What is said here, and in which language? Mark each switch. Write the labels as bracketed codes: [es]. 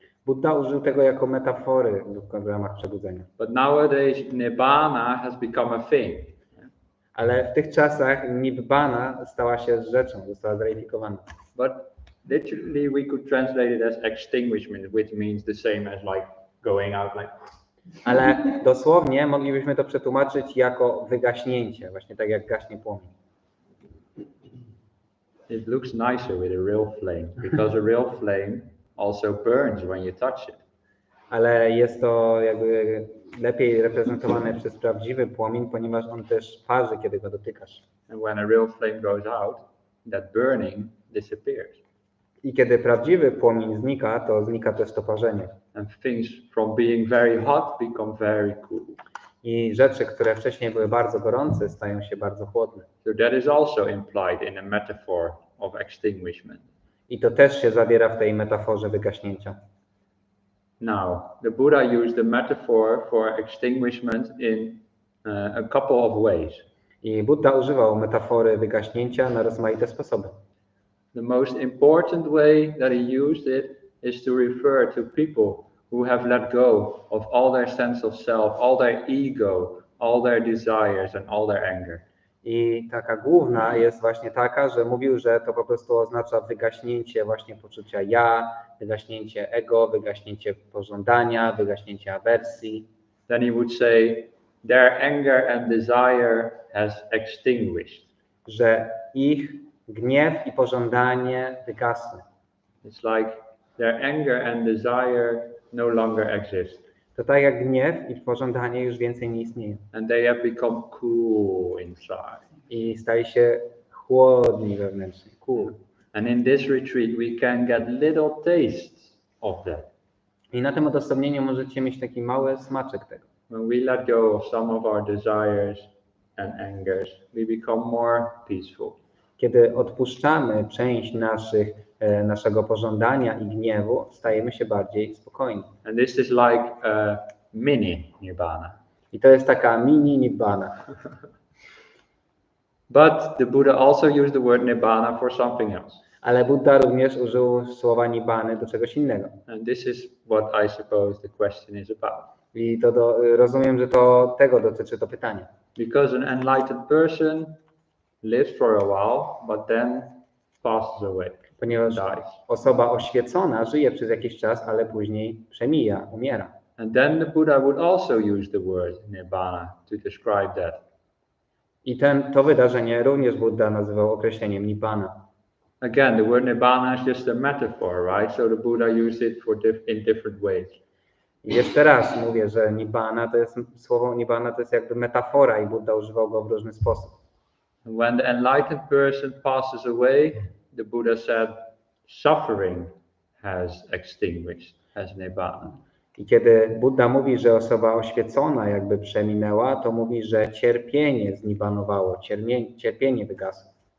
[pl] Buddha użył tego jako metafory w ramach przebudzenia. [en] But nowadays nibbana has become a thing. [pl] Ale w tych czasach nibbana stała się rzeczą, została zweryfikowana. [en] But literally we could translate it as extinguishment, which means the same as like going out like. [pl] Ale dosłownie moglibyśmy to przetłumaczyć jako wygaśnięcie, właśnie tak jak gaśnie płomień. [en] It looks nicer with a real flame because a real flame also burns when you touch it. [pl] Ale jest to jakby lepiej reprezentowane przez prawdziwy płomień, ponieważ on też parzy, kiedy go dotykasz. [en] And when a real flame goes out, that burning disappears. [pl] I kiedy prawdziwy płomień znika, to znika też to parzenie. [en] And things from being very hot become very cool. [pl] I rzeczy, które wcześniej były bardzo gorące, stają się bardzo chłodne. [en] So that is also implied in a metaphor of extinguishment. [pl] I to też się zawiera w tej metaforze wygaśnięcia. [en] Now, the Buddha used the metaphor for extinguishment in a couple of ways. [pl] I Buddha używał metafory wygaśnięcia na rozmaite sposoby. [en] The most important way that he used it is to refer to people who have let go of all their sense of self, all their ego, all their desires and all their anger. [pl] I taka główna jest właśnie taka, że mówił, że to po prostu oznacza wygaśnięcie właśnie poczucia ja, wygaśnięcie ego, wygaśnięcie pożądania, wygaśnięcie awersji. [en] Then he would say, their anger and desire has extinguished. [pl] Że ich gniew i pożądanie wygasły. [en] It's like their anger and desire no longer exist. [pl] To tak jak gniew i pożądanie już więcej nie istnieją. [en] And they have become cool inside. [pl] I stali się chłodni wewnętrznie. [en] Cool. And in this retreat we can get little tastes of that. [pl] I na tym odosobnieniu możecie mieć taki mały smaczek tego. [en] When we let go of some of our desires and angers, we become more peaceful. [pl] Kiedy odpuszczamy część naszego pożądania i gniewu, stajemy się bardziej spokojni. [en] And this is like a mini nibbana. [pl] I to jest taka mini nibbana. [en] But the Buddha also used the word nibbana for something else. [pl] Ale Buddha również użył słowa nibbany do czegoś innego. [en] And this is what I suppose the question is about. [pl] I to rozumiem, że to tego dotyczy to pytanie. [en] Because an enlightened person lives for a while, but then passes away. [pl] Ponieważ osoba oświecona żyje przez jakiś czas, ale później przemija, umiera. [en] And then the Buddha would also use the word nibbana to describe that. [pl] I to wydarzenie również Buddha nazywał określeniem nibbana. [en] Again, the word nibbana is just a metaphor, right? So the Buddha used it in different ways. [pl] I jeszcze raz mówię, że nibbana to jest słowo nibbana to jest jakby metafora i Buddha używał go w różny sposób. [en] When the enlightened person passes away, the Buddha said, suffering has extinguished as nibbana. [pl] I kiedy Buddha mówi, że osoba oświecona jakby przeminęła, to mówi, że cierpienie znibbanowało, cierpienie wygasło.